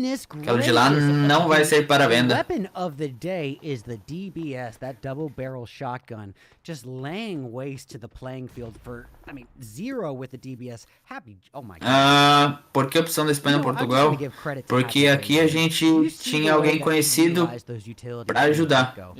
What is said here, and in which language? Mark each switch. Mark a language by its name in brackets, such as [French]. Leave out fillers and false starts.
[Portuguese] Aquela de lá não vai sair para venda. [English] Weapon of the day is the DBS, that double barrel shotgun, just laying waste to the playing field for, I mean, zero with the DBS. Oh my god. [Portuguese] Por que a opção da Espanha e Portugal? Porque aqui a gente tinha alguém conhecido para ajudar.